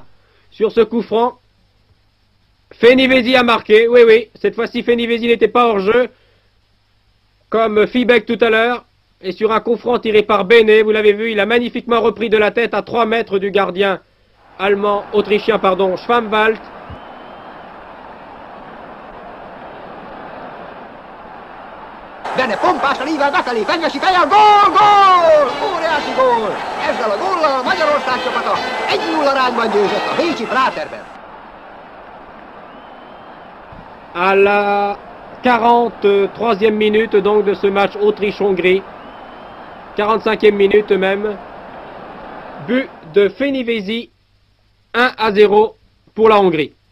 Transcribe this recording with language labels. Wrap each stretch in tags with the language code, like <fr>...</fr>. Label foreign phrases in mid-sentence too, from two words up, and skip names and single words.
<fr>Sur ce coup franc, Fenivesi a marqué. Oui, oui, cette fois-ci, Fenivesi n'était pas hors jeu, comme Fiebeck tout à l'heure. Et sur un coup franc tiré par Béné, vous l'avez vu, il a magnifiquement repris de la tête à 3 mètres du gardien autrichien, Schwammwald.</fr> <hu>Benne pompásan ível befelé, fenyvesi fejjel, gól, gól! Óriási gól! Ezzel a góllal a Magyarország csapata 1-0 arányban győzött a bécsi Praterben.</hu> <fr>À la 43e minute donc de ce match Autriche-Hongrie, 45e minute même, but de Fenivesi, 1-0 pour la Hongrie.</fr>